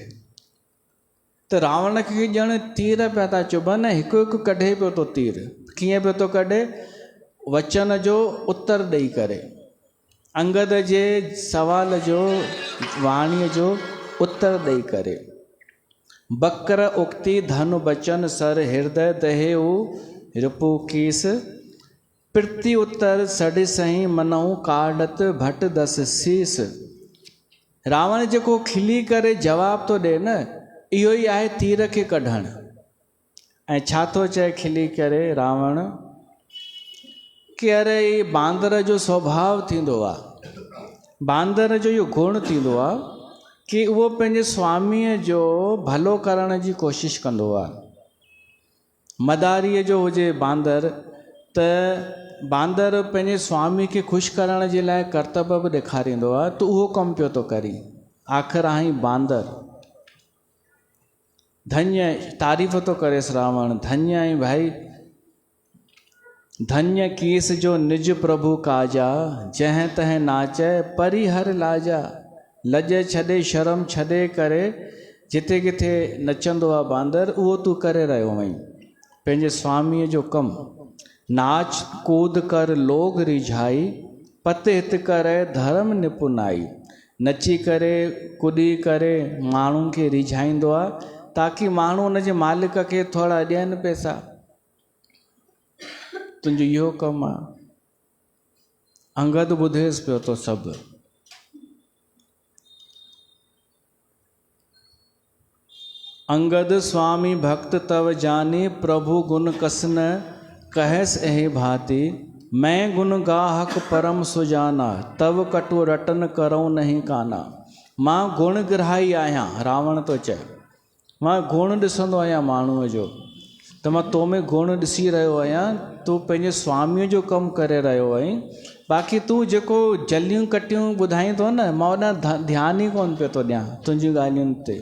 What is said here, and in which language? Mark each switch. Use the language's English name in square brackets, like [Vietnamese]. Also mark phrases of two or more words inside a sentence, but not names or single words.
[Sindhi] त रावण खे ॼण तीर पिया था चुभनि, हिकु हिकु कढे पियो थो तीर। कीअं पियो थो कढे? वचन जो उत्तर ॾेई करे, अंगद जे सवाल जो, वाणीअ जो उत्तर ॾेई करे। [Awadhi] बकर उक्ति धन बचन सर हृदय दहेऊ रिपु कीस, प्रति उत्तर सॾ सही मनऊ काडत भट दस शीस। [Sindhi] रावण जेको खिली करे जवाब थो ॾे न, इहो ई आहे तीर खे कढणु। ऐं छा थो चए खिली करे रावण कि अरे ही बांदर जो स्वभाव थींदो आहे, बांदर जो इहो गुण थींदो आहे कि उहो पंहिंजे स्वामीअ जो भलो करण जी कोशिशि कंदो आहे। मदारीअ जो हुजे बांदर त बांदर पंहिंजे स्वामी खे ख़ुशि करण जे लाइ कर्तव्य बि ॾेखारींदो आहे, त उहो कमु पियो थो करी। आख़िर आहीं बांदर, धन्य तारीफ़ थो करेसि रावण, धन्य आई भाई, [Awadhi] धन्य कीस जो निज प्रभु काजा, जंहिं तंहिं नाचै परिहर लाजा। [Sindhi] लज छॾे शर्म छॾे करे जिथे किथे नचंदो आहे बांदर, उहो तूं करे रहियो आहीं पंहिंजे स्वामीअ जो कमु। [Awadhi] नाच कूद कर लोग रिझाई, पत हित करे धर्म निपुनाई। [Sindhi] नची करे कुॾी करे माण्हुनि खे रिझाईंदो आहे ताकी माण्हू हुनजे मालिक खे थोरा ॾियनि पैसा। तुंहिंजो इहो कमु आहे। अंगद ॿुधेसि पियो थो सभु। [Awadhi] अंगद स्वामी भक्त तव जानी, प्रभु गुण कसन कहस एहि भांति। मैं गुण गाहक परम सुजाना, तव कटु रटन करऊं नहीं काना। [Sindhi] मां गुण ग्राही आहियां, रावण थो चए, मां गुण ॾिसंदो आहियां माण्हूअ जो, त मां तो में गुण ॾिसी रहियो आहियां। तूं पंहिंजे स्वामीअ जो कमु करे रहियो आहीं, बाक़ी तूं जेको जलियूं कटियूं ॿुधाईंदो न, मां ओॾां ध्यानु ई कोन पियो थो ॾियां तुंहिंजी ॻाल्हियुनि ते।